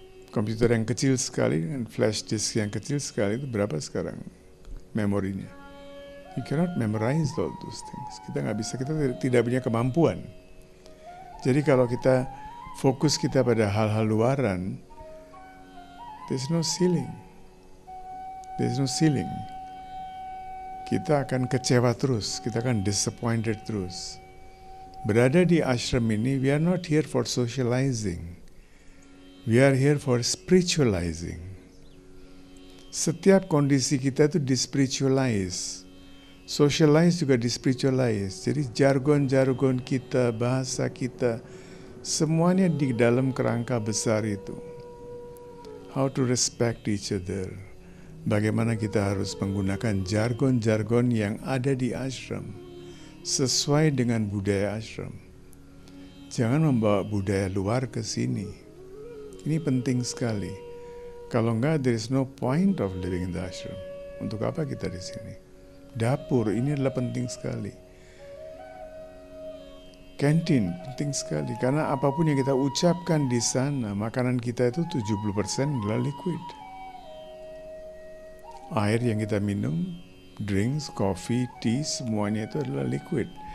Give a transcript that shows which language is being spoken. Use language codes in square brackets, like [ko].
[id] Komputer yang kecil sekali dengan flash disk yang kecil sekali itu berapa sekarang memorinya? [en] You cannot memorize all those things. [id] Kita nggak bisa, kita tidak punya kemampuan. Jadi kalau kita fokus kita pada hal-hal luaran, [en] there's no ceiling. There's no ceiling. [id] Kita akan kecewa terus, kita akan disappointed terus. Berada di ashram ini, [en] we are not here for socializing. We are here for spiritualizing. [id] Setiap kondisi kita itu dispiritualize. Socialize juga dispiritualize. Jadi jargon-jargon kita, bahasa kita, semuanya di dalam kerangka besar itu. [en] How to respect each other. [id] Bagaimana kita harus menggunakan jargon-jargon yang ada di ashram sesuai dengan budaya ashram. Jangan membawa budaya luar ke sini. Ini penting sekali. Kalau enggak, [en] there is no point of living in the ashram. [id] Untuk apa kita di sini? Dapur ini adalah penting sekali. Kantin penting sekali, karena apapun yang kita ucapkan di sana, makanan kita itu 70% adalah liquid. Air yang kita minum, [en] drinks, coffee, tea, [id] semuanya itu adalah liquid.